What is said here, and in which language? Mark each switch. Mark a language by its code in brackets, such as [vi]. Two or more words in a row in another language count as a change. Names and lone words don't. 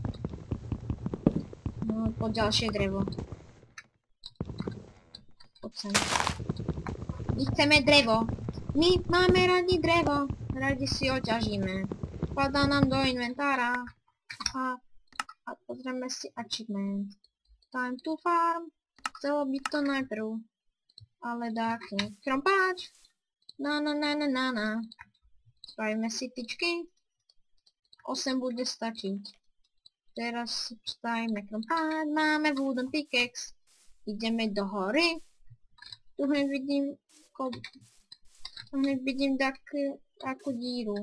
[sk] No, poď ďalšie drevo. Poď sem. My chceme drevo. My máme radi drevo. Radi si ho ťažíme. Padá nám do inventára. Aha. A pozrieme si achievement. [en] Time to farm. [sk] Chcelo by to najprv. Ale dáky. Krompáč. Na. Spravíme si tyčky. 8 bude stačiť. Teraz spravíme krompáč. Máme [en] wooden pickaxe. [sk] Ideme do hory. Tu hneď vidím takú díru.